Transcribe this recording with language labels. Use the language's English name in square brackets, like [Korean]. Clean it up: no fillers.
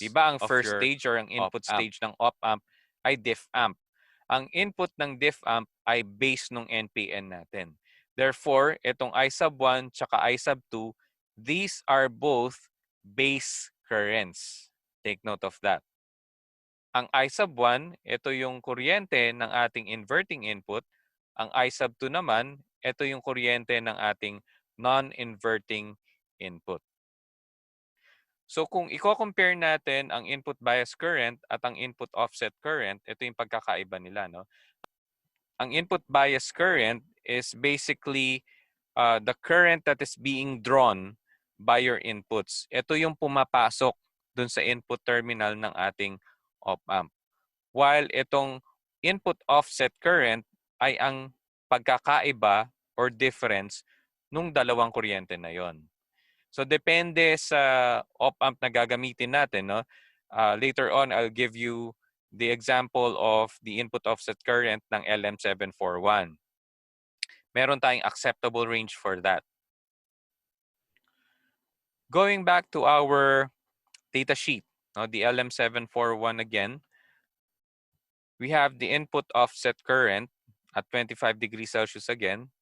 [Filipino] Diba ang first stage or ang input stage ng op-amp ay diff amp. Ang input ng diff amp ay base ng NPN natin. [English] Therefore, [Filipino] itong I sub 1 tsaka I sub 2, [English] these are both base currents. Take note of that. [Filipino] Ang I sub 1, ito yung kuryente ng ating inverting input. Ang I sub 2 naman, ito yung kuryente ng ating non-inverting input. So kung i-compare natin ang input bias current at ang input offset current, ito yung pagkakaiba nila, no? [English] Ang input bias current is basically the current that is being drawn by your inputs. [Filipino] Ito yung pumapasok dun sa input terminal ng ating op-amp. While itong input offset current ay ang pagkakaiba or difference nung dalawang kuryente na yon. So depende sa op-amp na gagamitin natin, no? [English] Later on, I'll give you the example of the input offset current ng LM741. [Filipino] Meron tayong acceptable range for that. [English] Going back to our data sheet, no, the LM741 again, we have the input offset current at 25 degrees Celsius again.